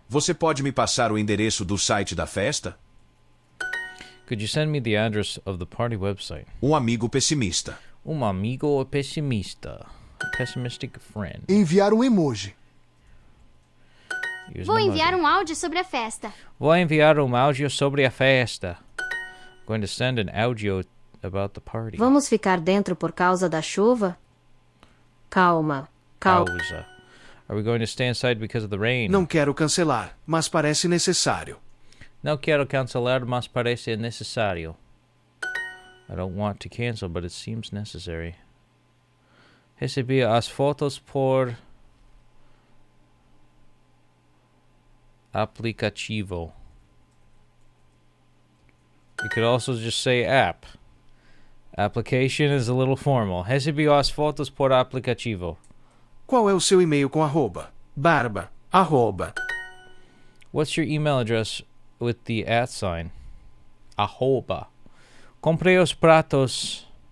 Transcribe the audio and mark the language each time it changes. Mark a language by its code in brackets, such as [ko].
[pt] Você pode me passar o endereço do site da festa? [en] Could you send me the address of the party website? [pt] Um amigo pessimista. Amigo pessimista. [en] A pessimistic friend. [pt] Enviar um emoji. [en] Use [pt] Vou [en] an emoji. [pt] enviar um áudio sobre a festa. Vou enviar áudio sobre a festa. [en] Going to send an audio about the party. [pt] Vamos ficar dentro por causa da chuva? Calma. Pausa. [en] Are we going to stay inside because of the rain? [pt] Não quero cancelar, mas parece necessário. Não quero cancelar, mas parece necessário. [en] I don't want to cancel, but it seems necessary. [pt] Recebi as fotos por aplicativo. [en] You could also just say app. Application is a little formal. [pt] Recebi as fotos por aplicativo. Qual é o seu e-mail com arroba? Barba. Arroba. [en] What's your email address with the @ sign? Arroba. [pt] Comprei os pratos.